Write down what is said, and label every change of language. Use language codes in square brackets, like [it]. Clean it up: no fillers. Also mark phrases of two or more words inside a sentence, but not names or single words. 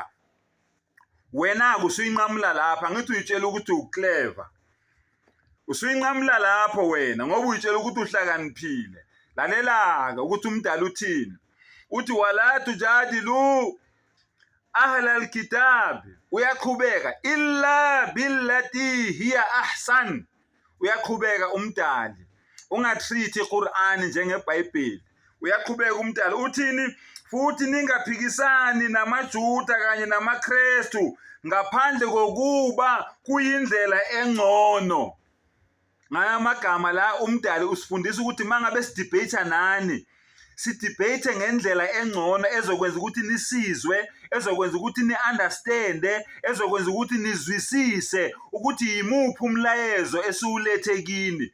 [zu] Wena usuyinqamula lapha, ngithi uyitshela ukuthi uclever. Usuyinqamula lapho wena ngoba uyitshela ukuthi uhlakaniphile. Lalela-ke ukuthi umdala uthini. [ar] Uthi ولا تجادلوا أهل الكتاب, uyaqhubeka إلا بالتي هي أحسن. [zu] Uyaqhubeka umdali, ungatreat iQur'an njengeBhayibheli. Uyaqhubeka umdali uthini, futhi ningaphikisani namajuda kanye namaKristu ngaphandle kokuba kuyindlela engcono. Ngaya amagama la umdali usifundisa ukuthi mangabe sidebate nani, sidebate ngendlela engcono ezokwenza ukuthi nisizwe, ezokwenza ukuthi ni-understande, ezokwenza ukuthi nizwisise ukuthi yimuphi umlayezo esiwulethe kini.